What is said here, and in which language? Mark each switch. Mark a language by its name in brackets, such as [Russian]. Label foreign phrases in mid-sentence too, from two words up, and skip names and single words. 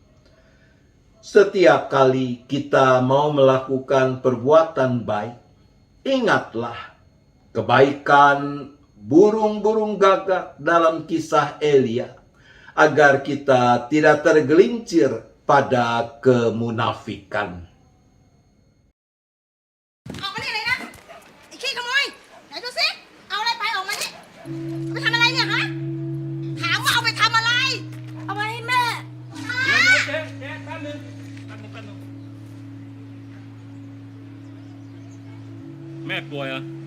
[Indonesian] Setiap kali kita mau melakukan perbuatan baik, ingatlah kebaikan burung-burung gagak dalam kisah Elia, agar kita tidak tergelincir pada kemunafikan. [Thai] ออกมานี่เลยนะไอ้ขี้ขโมยไหนดูสิเอาอะไรไปออกมานี่เอาไปทำอะไรเนี่ยฮะถามว่าเอาไปทำอะไร เอามาให้แม่ฮะ เจ๊แป๊บนึงแม่ป่วยเหรอ